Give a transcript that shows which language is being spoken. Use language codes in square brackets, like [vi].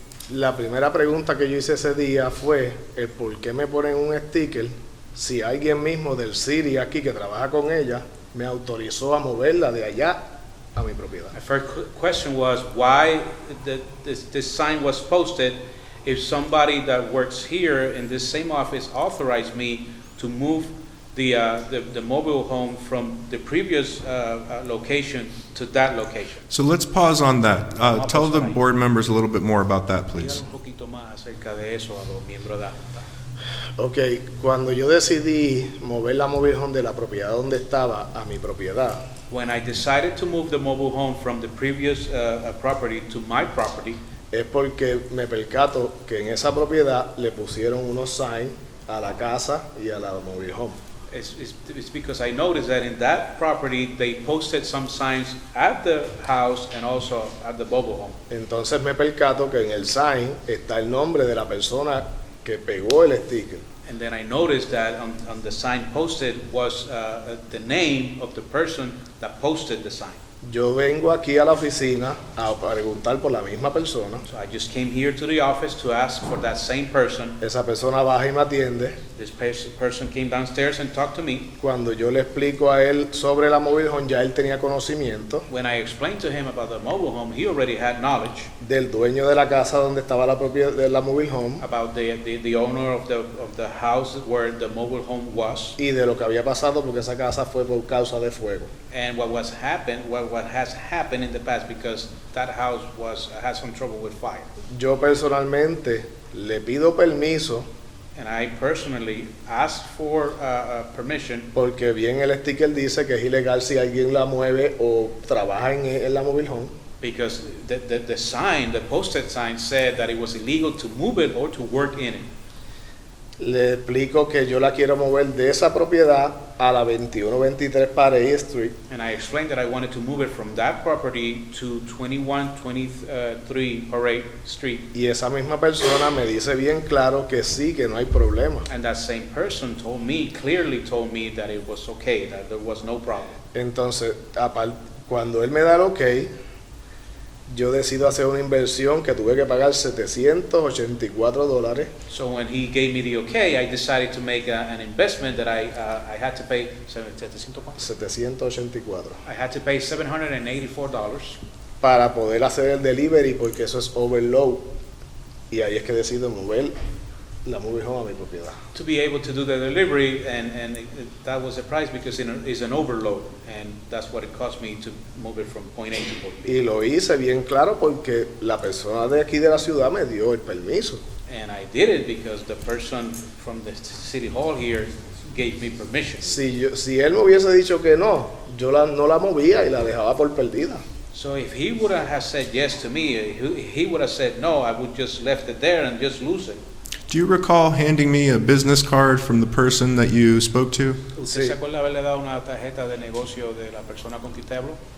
[es] La primera pregunta que yo hice ese día fue el por qué me ponen un sticker si alguien mismo del City aquí que trabaja con ella me autorizó a moverla de allá a mi propiedad. [en] My first question was why this sign was posted if somebody that works here in this same office authorized me to move the mobile home from the previous location to that location. So let's pause on that. Tell the board members a little bit more about that, please. [es] Dígale un poquito más acerca de eso a los miembros de la Junta. Ok, cuando yo decidí mover la mobile home de la propiedad donde estaba a mi propiedad, [en] When I decided to move the mobile home from the previous property to my property, [es] es porque me percato que en esa propiedad le pusieron unos signs a la casa y a la mobile home. [en] it's because I noticed that in that property, they posted some signs at the house and also at the mobile home. [es] Entonces me percato que en el sign está el nombre de la persona que pegó el sticker. [en] And then I noticed that on the sign posted was the name of the person that posted the sign. [es] Yo vengo aquí a la oficina a preguntar por la misma persona. [en] So I just came here to the office to ask for that same person. [es] Esa persona baja y me atiende. [en] This person came downstairs and talked to me. [es] Cuando yo le explico a él sobre la mobile home, ya él tenía conocimiento [en] When I explained to him about the mobile home, he already had knowledge [es] del dueño de la casa donde estaba la propiedad de la mobile home [en] about the owner of the house where the mobile home was, [es] y de lo que había pasado porque esa casa fue por causa de fuego. [en] and what has happened in the past, because that house had some trouble with fire. [es] Yo personalmente le pido permiso [en] And I personally asked for permission [es] porque bien el sticker dice que es ilegal si alguien la mueve o trabaja en la mobile home. [en] because the sign, the posted sign said that it was illegal to move it or to work in it. [es] Le explico que yo la quiero mover de esa propiedad a la 2123 Parade Street [en] And I explained that I wanted to move it from that property to 2123 Parade Street. [es] y esa misma persona me dice bien claro que sí, que no hay problema. [en] And that same person clearly told me that it was okay, that there was no problem. [es] Entonces, cuando él me da el ok, yo decido hacer una inversión que tuve que pagar $784. [en] So when he gave me the okay, I decided to make an investment that I had to pay, $784 I had to pay $784 [es] para poder hacer el delivery porque eso es overload y ahí es que decido mover la mobile home a mi propiedad. [en] to be able to do the delivery, and that was the price because it's an overload, and that's what it cost me to move it from point A to point B. [es] Y lo hice bien claro porque la persona de aquí de la ciudad me dio el permiso. [en] And I did it because the person from the city hall here gave me permission. [es] Si él me hubiese dicho que no, yo no la movía y la dejaba por perdida. [en] So if he would have said yes to me, he would have said no, I would just left it there and just lose it. Do you recall handing me a business card from the person that you spoke to? [es] ¿Usted Sí. se acuerda haberle dado una tarjeta de negocio de la persona con quien te habló?